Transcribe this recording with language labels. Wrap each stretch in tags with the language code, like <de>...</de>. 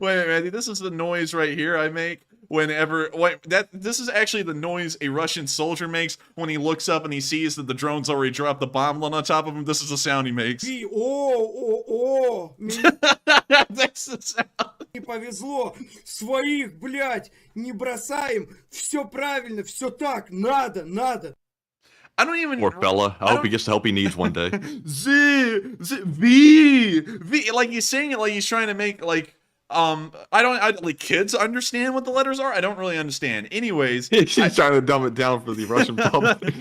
<en>Wait, Randy, this is the noise right here I make whenever, this is actually the noise a Russian soldier makes when he looks up and he sees that the drone's already dropped the bomb on top of him. This is the sound he makes. That's the sound.</en> <ru>Не повезло, своих, блядь, не бросаем, все правильно, все так, надо.</ru> <en>I don't even. Poor fella. I hope he gets the help he needs one day. V. Like he's saying it like he's trying to make like like kids understand what the letters are. I don't really understand. Anyways, He's trying to dumb it down for the Russian public.</en>